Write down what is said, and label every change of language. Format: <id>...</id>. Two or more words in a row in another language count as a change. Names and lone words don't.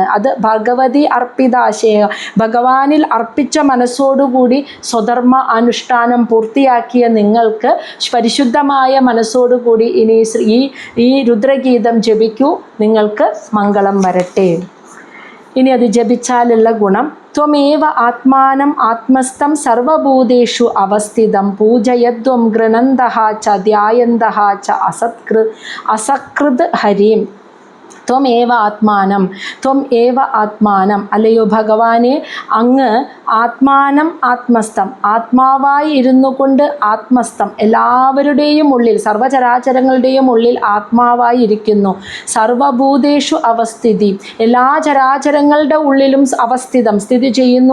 <ml>അത് ഭഗവതി അർപ്പിതാശയ, ഭഗവാനിൽ അർപ്പിച്ച മനസ്സോടുകൂടി സ്വധർമ്മ അനുഷ്ഠാനം പൂർത്തിയാക്കിയ നിങ്ങൾക്ക് പരിശുദ്ധമായ മനസ്സോടുകൂടി ഇനി ഈ രുദ്രഗീതം ജപിക്കൂ, നിങ്ങൾക്ക് മംഗളം വരട്ടെ. ഇനി അത് ജപിച്ചാലുള്ള ഗുണം:</ml> <sa>ത്വമേവ ആത്മാനം ആത്മസ്ഥം സർവഭൂതേഷു അവസ്ഥിതം പൂജയധ്വം ഗൃണന്തഃ ച ധ്യായന്തഃ ച അസകൃത് ഹരിം. ത്വം ഏവ ആത്മാനം, ത്വം ഏവ ആത്മാനം,</sa> <ml>അല്ലയോ ഭഗവാനെ, അങ്ങ്</ml> <sa>ആത്മാനം ആത്മസ്ഥം,</sa> <ml>ആത്മാവായി ഇരുന്നു കൊണ്ട് ആത്മസ്ഥം, എല്ലാവരുടെയും ഉള്ളിൽ, സർവചരാചരങ്ങളുടെയും ഉള്ളിൽ ആത്മാവായി ഇരിക്കുന്നു.</ml> <sa>സർവഭൂതേഷു അവസ്ഥിതി,</sa> <ml>എല്ലാ ചരാചരങ്ങളുടെ ഉള്ളിലും അവസ്ഥിതം, സ്ഥിതി ചെയ്യുന്നു.</ml>